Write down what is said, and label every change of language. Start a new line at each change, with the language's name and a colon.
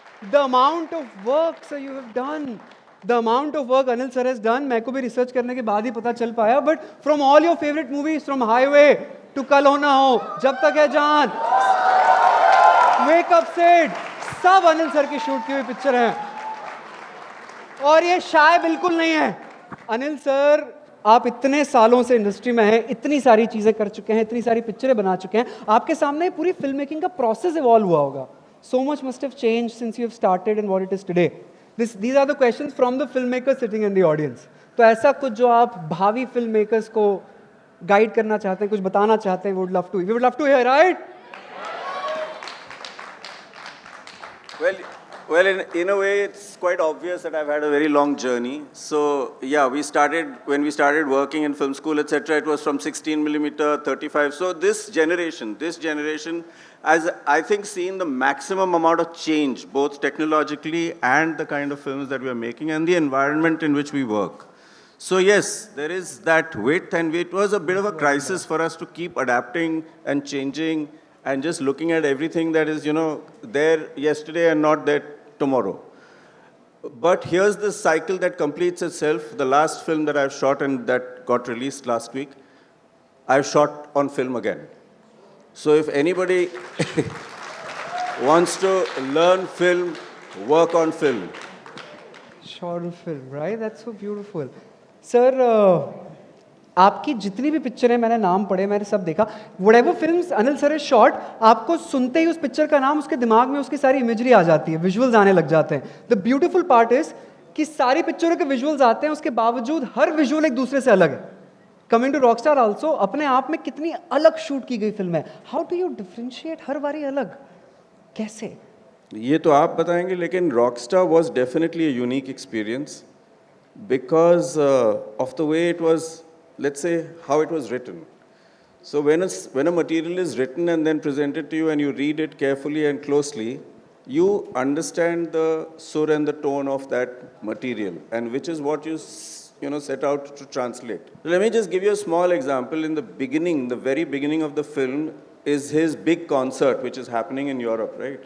English: The amount of work sir you have done, the amount of work Anil sir has done,
Hindi: मैं को भी research करने के बाद ही पता चल पाया,
English: but from all your favorite movies, from Highway to कल हो ना हो, जब तक है जान, Wake Up Sid,
Hindi: सब अनिल सर की शूट की हुई पिक्चर हैं। और ये शाय बिल्कुल नहीं है। अनिल सर, आप इतने सालों से इंडस्ट्री में हैं, इतनी सारी चीज़ें कर चुके हैं, इतनी सारी पिक्चरें बना चुके हैं, आपके सामने पूरी फिल्म मेकिंग का प्रोसेस इवॉल्व हुआ होगा।
English: So much must have changed since you have started and what it is today. These are the questions from the filmmakers sitting in the audience.
Hindi: तो ऐसा कुछ जो आप भावी फिल्म मेकर्स को गाइड करना चाहते हैं, कुछ बताना चाहते हैं,
English: we would love to hear, right? Well, in a way, it's quite obvious that I've had a very long journey. So, yeah, when we started working in film school, etc., it was from 16mm, 35. So this generation has, I think, seen the maximum amount of change, both technologically and the kind of films that we are making and the environment in which we work. So yes, there is that width, and it was a bit of a crisis for us to keep adapting and changing and just looking at everything that is, there yesterday and not there tomorrow. But here's the cycle that completes itself. The last film that I've shot and that got released last week, I've shot on film again. So if anybody wants to learn film, work on film. Short film, right? That's so beautiful.
Hindi: Sir, आपकी जितनी भी picture है, मैंने नाम पढ़े, मैंने सब देखा,
English: whatever films
Hindi: अनिल सर है शॉट, आपको सुनते ही उस पिक्चर का नाम उसके दिमाग में उसकी सारी इमेजरी आ जाती है, विजुअल्स आने लग जाते हैं।
English: the beautiful part is
Hindi: कि सारी पिक्चरों के विजुअल्स आते हैं, उसके बावजूद हर विजुअल एक दूसरे से अलग है।
English: coming to Rockstar also,
Hindi: अपने आप में कितनी अलग शूट की गई फिल्म है।
English: how do you differentiate
Hindi: हर बारी अलग, कैसे? ये तो आप बताएंगे, लेकिन
English: Rockstar was definitely a unique experience because of the way it was, let's say, how it was written. So when a material is written and then presented to you and you read it carefully and closely, you understand the sur and the tone of that material, and which is what you set out to translate. Let me just give you a small example. In the beginning, the very beginning of the film is his big concert, which is happening in Europe, right?